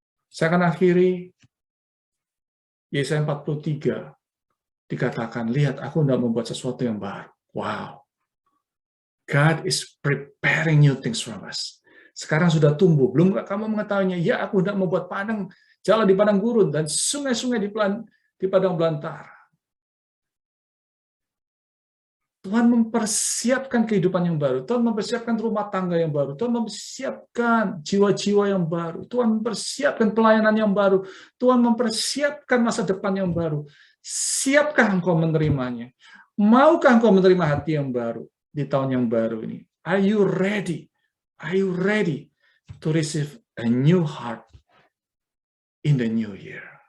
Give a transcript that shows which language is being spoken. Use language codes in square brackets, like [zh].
[id] Saya akan akhiri Yesaya 43. Dikatakan, lihat, aku hendak membuat sesuatu yang baru. Wow. [en] God is preparing new things from us. [id] Sekarang sudah tumbuh. Belum kamu mengetahuinya, ya aku hendak membuat jalan di padang gurun dan sungai-sungai di padang belantara. Tuhan mempersiapkan kehidupan yang baru. Tuhan mempersiapkan rumah tangga yang baru. Tuhan mempersiapkan jiwa-jiwa yang baru. Tuhan mempersiapkan pelayanan yang baru. Tuhan mempersiapkan masa depan yang baru. Siapkah engkau menerimanya? Maukah engkau menerima hati yang baru di tahun yang baru ini? [en] Are you ready? Are you ready to receive a new heart in the new year?